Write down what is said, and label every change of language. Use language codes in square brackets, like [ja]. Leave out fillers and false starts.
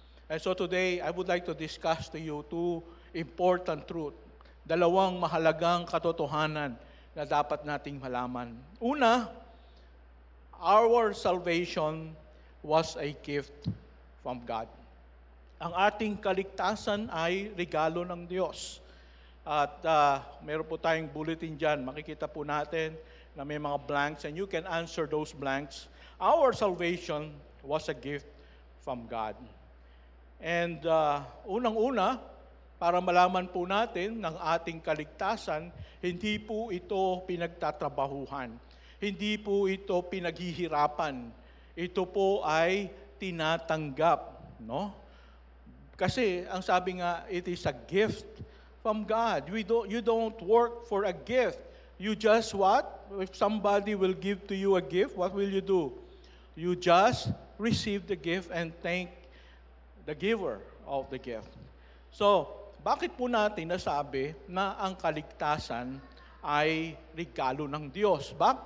[en] And so today, I would like to discuss to you two important truths, [tl] dalawang mahalagang katotohanan na dapat nating malaman. [en] Una, our salvation was a gift from God. [tl] Ang ating kaligtasan ay regalo ng Diyos. At meron po tayong bulletin dyan. Makikita po natin na may mga blanks, [en] and you can answer those blanks. Our salvation was a gift from God. [tl] And unang-una, para malaman po natin ng ating kaligtasan, hindi po ito pinagtatrabahuhan. Hindi po ito pinaghihirapan. Ito po ay tinatanggap, no? Kasi ang sabi nga, [en] it is a gift from God. You don't work for a gift. You just what? If somebody will give to you a gift, what will you do? You just receive the gift and thank the giver of the gift. [tl] So, bakit po natin nasabi na ang kaligtasan ay regalo ng Diyos?